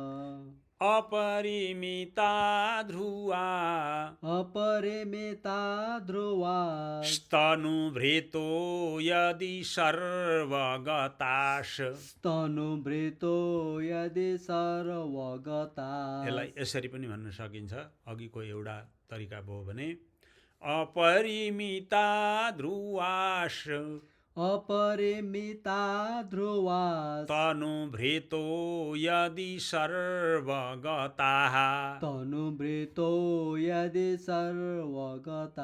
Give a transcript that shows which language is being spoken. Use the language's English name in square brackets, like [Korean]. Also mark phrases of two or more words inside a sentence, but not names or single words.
[Sanskrit] अपरिमिता ध्रुवा अपरिमिता ध्रुवा स्तनुभृतो यदि सर्वगताश स्तनुभृतो यदि सर्वगता [Nepali] यसलाई यसरी पनि भन्न सकिन्छ अघिको एउटा तरिका भयो भने [Sanskrit] अपरिमिता ध्रुवाश अपरिमिता ध्रुवा तनुभृतो यदि सर्वगताः तनुभृतो यदि सर्वगता